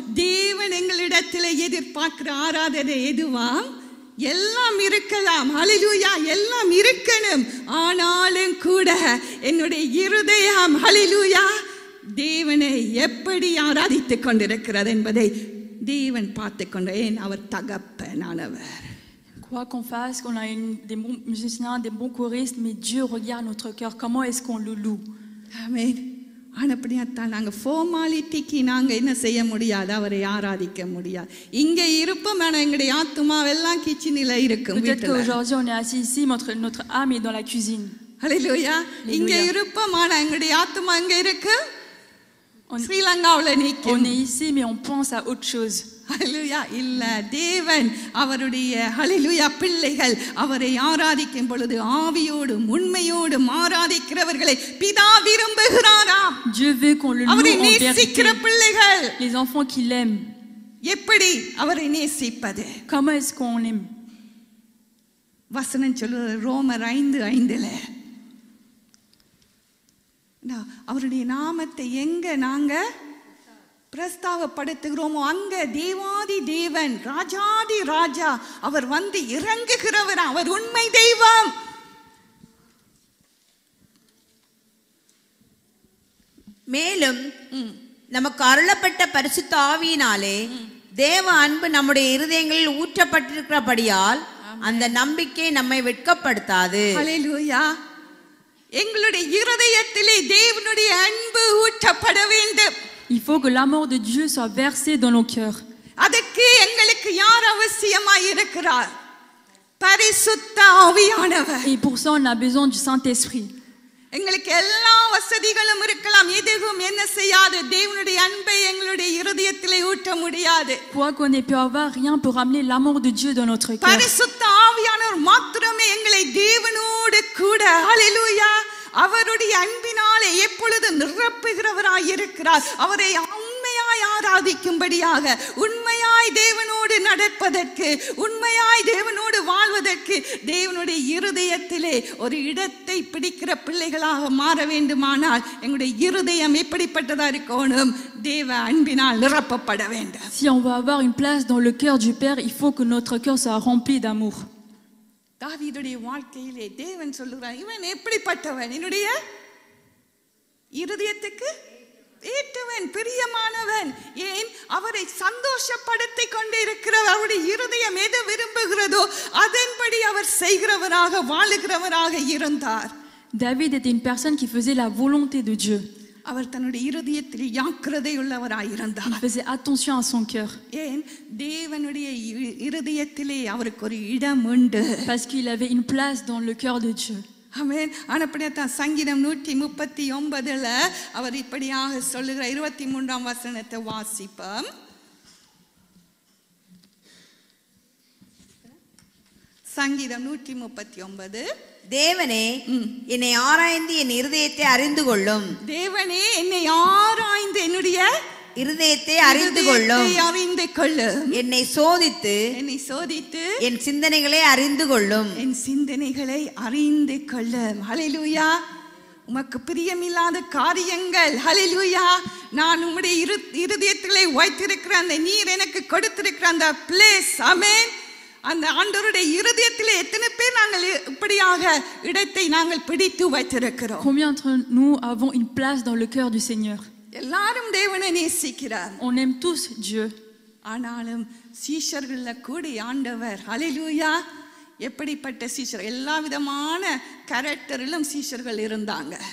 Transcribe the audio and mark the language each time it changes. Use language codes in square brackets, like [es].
[ta] தேவன் எங்களிடத்தில் எதிர்பார்க்கிற ஆராதனை எதுவாம்? எல்லாம் இருக்கலாம், அல்லேலூயா, எல்லாம் இருக்கணும். ஆனாலும் கூட என்னுடைய இருதயம் அல்லேலூயா தேவனை எப்படி ஆராதித்துக் கொண்டிருக்கிறது என்பதை தேவன் பார்த்து கொண்டேன். அவர் தகப்பனானவர். [fr] Quoi qu'on fasse, qu'on a des bons musiciens, des bons choristes, mais Dieu regarde notre cœur. Comment est-ce qu'on le loue? [ta] ஆமென். ஆனப்படியாத்தான் நாங்கள் ஃபார்மாலிட்டிக்கு நாங்கள் என்ன செய்ய முடியாது, அவரை ஆராதிக்க முடியாது. இங்கே இருப்போம், ஆனால் எங்களுடைய ஆத்துமாவெல்லாம் கிச்சனில் இருக்கும். [fr] Peut-être qu'aujourd'hui on est assis ici, notre âme est dans la cuisine. [ta] ஹல்லேலூயா. இங்கே இருப்போம், ஆனால் எங்களுடைய ஆத்துமா எங்கே இருக்கு? ஸ்ரீலங்காவில் நிற்கும். [fr] On est ici, mais on pense à autre chose. [ta] ஹல்லேலூயா. இல்ல, தேவன் அவருடைய ஹல்லேலூயா பிள்ளைகள் அவரை ஆராதிக்கும் பொழுது ஆவியோடும் உண்மையோடும் ஆராதிக்கிறவர்களை பிதா விரும்புகிறாராம். [fr] Dieu veut qu'on le loue [ta] அவரை [fr] en vérité. [ta] நேசிக்கிற பிள்ளைகள் [fr] Les enfants qui l'aiment. [ta] எப்படி அவரை நேசிப்பது? [fr] Comment est-ce qu'on l'aime? [ta] வசனம் சொல்லுது ரோமர் 5:5. அவருடைய நாமத்தை எங்க நாங்க பிரஸ்தாவப்படுத்துகிறோமோ அங்க தேவாதி தேவன், ராஜாதி ராஜா அவர் வந்து இறங்குகிறவர். அவர் உண்மை தெய்வம். மேலும் நமக்கு அருளப்பட்ட பரிசுத்த ஆவியினாலே தேவ அன்பு நம்முடைய இருதயங்களில் ஊற்றப்பட்டிருக்கிறபடியால் அந்த நம்பிக்கை நம்மை வெட்கப்படுத்தாது. ஹல்லேலூயா. எங்களுடைய இருதயத்திலே தேவனுடைய அன்பு ஊற்றப்பட வேண்டும். [fr] Il faut que l'amour de Dieu soit versé dans nos cœurs. [ta] அதற்கு எங்களுக்கு யார் அவசியமாய் இருக்கிறார்? பரிசுத்த ஆவியானவர். [fr] Et pour ça on a besoin du Saint-Esprit. [ta] எங்களுக்கு எல்லா வசதிகளும் இருக்கலாம், எதுவும் என்ன செய்யாது தேவனுடைய அன்பை எங்களுடைய இருதயத்திலே ஊற்ற முடியாது. [fr] Quoi qu'on ait pu avoir, rien peut ramener l'amour de Dieu dans notre cœur. [ta] பரிசுத்த ஆவியானவர் மாத்திரமே எங்களை தேவனோடு கூட ஹல்லேலூயா அவருடைய அன்பினாலே எப்பொழுது நிரப்புகிறவராய் இருக்கிறார். அவரை உண்மையாய் ஆராதிக்கும்படியாக, உண்மையாய் உண்மையாய் தேவனோடு நடப்பதற்கு, உண்மையாய் தேவனோடு வாழ்வதற்கு, தேவனுடைய இருதயத்திலே ஒரு இடத்தை பிடிக்கிற பிள்ளைகளாக மாற வேண்டுமானால் எங்களுடைய இருதயம் எப்படிப்பட்டதா இருக்கணும்? தேவ அன்பினால் நிரப்பப்பட வேண்டும். [fr] Si on veut avoir une place dans le cœur du Père, il faut que notre cœur soit rempli d'amour. [ta] தாவீதுடைய வாழ்க்கையிலே தேவன் சொல்லுகிறார், இவன் எப்படிப்பட்டவன்? என்னுடைய இருதயத்துக்கு ஏற்றவன், பிரியமானவன். ஏன்? அவரை சந்தோஷப்படுத்திக் கொண்டு இருக்கிறவர். அவருடைய இருதயம் எதை விரும்புகிறதோ அதன்படி அவர் செய்கிறவராக வாழுகிறவராக இருந்தார். [fr] David était une personne qui faisait la volonté de Dieu. [ta] அவர் தன்னுடைய இருதயத்தில் ஜாக்கிரதை உள்ளவராய் இருந்தார். [fr] Il faisait attention à son cœur. [ta] ஏன்? தேவனுடைய இருதயத்திலே அவருக்கு ஒரு இடம் உண்டு. [fr] Parce qu'il avait une place dans le cœur de Dieu. [ta] ஆமென். ஆனப்படியாத்தான் சங்கீதம் 139ல அவர் இப்படியாக சொல்லுகிற 23ஆம் வசனத்தை வாசிப்போம். சங்கீதம் 139. தேவனே என்னை ஆராய்ந்து என் இருதயத்தை அறிந்து கொள்ளும். தேவனே என்னை ஆராய்ந்து என்னுடைய இருதயத்தை அறிந்து கொள்ளும். அறிந்து கொள்ளும். என்னை சோதித்து என் சிந்தனைகளை அறிந்து கொள்ளும். என் சிந்தனைகளை அறிந்து கொள்ளும். ஹல்லேலூயா. உமக்கு பிரியமில்லாத காரியங்கள், ஹல்லேலூயா, நான் உம்முடைய இருதயத்திலே வைத்திருக்கிற அந்த நீர் எனக்கு கொடுத்திருக்கிற அந்த பிளேஸ், ஆமென், அந்த ஆண்டவருடைய இருதயத்திலே எத்தனை பேர் நாங்கள் இப்படியாக இடத்தை நாங்கள் பிடித்து வைத்திருக்கிறோம்? [fr] Combien d'entre nous avons une place dans le cœur du Seigneur? [ta] எல்லாரும் தேவனை நேசிக்கிறார். [fr] On aime tous Dieu. [ta] ஆனாலும் சீஷர்கள்ல கூட ஆண்டவர், ஹல்லேலூயா, எப்படிப்பட்ட சீஷர், எல்லா விதமான கேரக்டரிலும் சீஷர்கள் இருந்தாங்க.